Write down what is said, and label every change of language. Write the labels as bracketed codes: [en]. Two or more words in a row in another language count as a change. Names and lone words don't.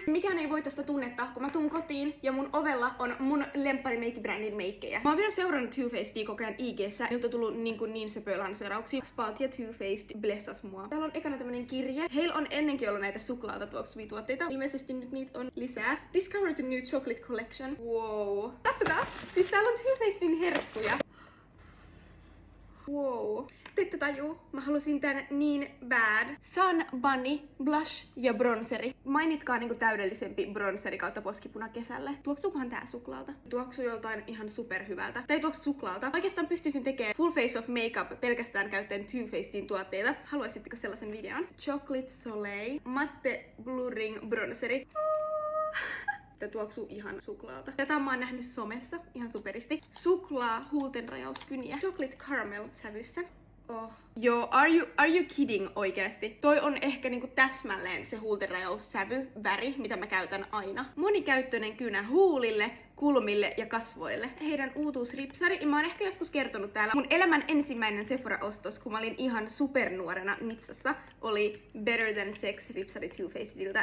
[fi] Mikään ei voi tosta tunnetta, kun mä tuun kotiin ja mun ovella on mun lempparimeikki-brändin meikkejä. Mä oon vielä seurannut Too Facedia koko ajan IG:ssä. Niiltä on tullut niin söpöä lanseerauksia. Spalt ja Too Faced blessas mua. Täällä on ekana tämmönen kirje. Heillä on ennenkin ollut näitä suklaata tuoksuvia tuotteita. Ilmeisesti nyt niitä on lisää. [en] Discover the new chocolate collection. [fi] Wow. Kattokaa! Siis täällä on Too Facedin herkkuja. Wow. Te ette tajuu, mä halusin tän niin bad. Sun Bunny, blush ja bronseri. Mainitkaa niinku täydellisempi bronseri kautta poskipuna kesälle. Tuoksuukohan tää suklaalta? Tuoksuu joltain ihan superhyvältä. Tai tuoksu suklaalta. Oikeastaan pystyisin tekemään [en] full face of makeup [fi] pelkästään käyttäen Too Facedin tuotteita. Haluaisitteko sellaisen videon? Chocolate Soleil, [en] matte blurring [fi] bronseri. Tää tuoksuu ihan suklaalta. Tätä mä oon nähnyt somessa ihan superisti. Suklaa huultenrajauskyniä. Chocolate caramel sävyssä. Oh. Joo, [en] are you kidding oikeesti? [fi] Toi on ehkä niinku täsmälleen se huultenrajaussävy, väri, mitä mä käytän aina. Monikäyttöinen kynä huulille, kulmille ja kasvoille. Heidän uutuusripsari, mä oon ehkä joskus kertonut täällä. Mun elämän ensimmäinen Sephora-ostos, kun mä olin ihan supernuorena Nitsassa, oli Better Than Sex ripsari Too Facedilta.